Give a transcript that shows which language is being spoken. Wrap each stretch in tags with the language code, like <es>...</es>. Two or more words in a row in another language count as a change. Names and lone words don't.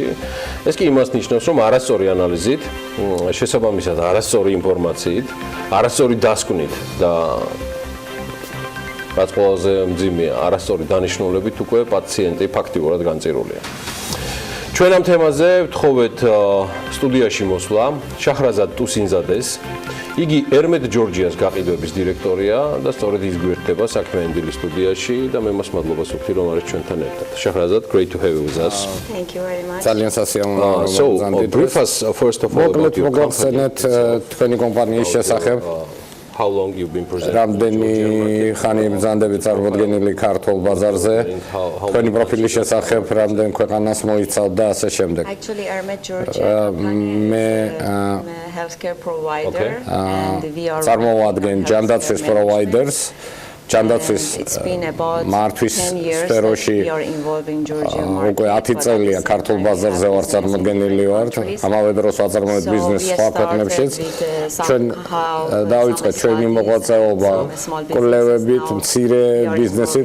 <ka>ეს კი იმას ნიშნავს, რომ არასწორი ანალიზით, შესაბამისად არასწორი ინფორმაციით, არასწორი დასკვნით და რაც ყველაზე მძიმეა, არასწორი დანიშნულებით უკვე პაციენტი ფაქტიურად განწირულია. ჩვენ ამ თემაზე ვთხოვეთ სტუდიაში მოსვლა შახრაზად ტუსინზადეს. იგი ერმედ ჯორჯიას გაყიდვების დირექტორია და სწორედ ის გვერდება საქმიანი დილის სტუდიაში და მე მას მადლობას ვუხდი რომ არის ჩვენთან ერთად. შახრაზად,</ka> <en>great to have you with us. Thank you very much.</en> <ka>ძალიან სასიამოვნოა რომ</ka> <en>So,</en> <ka>გზანდით.</ka> <en>brief us first of all about your company.</en> <ka>თქვენი კომპანიის შესახებ.</ka> <en>How long you've been presenting?</en> <ka>რამდენი ხანი ბრძანდებით წარმოდგენილი ქართულ ბაზარზე. თქვენი პროფილის შესახებ რამდენ ქვეყანას მოიცავთ და ასე შემდეგ.</ka> <en>Actually, Ermed Georgia</en> <ka>მე</ka> <en>healthcare provider and we are</en> <ka>წარმოვადგენ ჯანდაცვის providers. ჯანდაცვის მართვის სფეროში უკვე 10 წელია ქართულ ბაზარზე ვარ წარმოდგენილი ვარ. ამავე დროს ვაწარმოებთ ბიზნესს სხვა ქვეყნებშიც. ჩვენ დავიწყეთ ჩვენი მოღვაწეობა კვლევებით, მცირე ბიზნესით.</ka>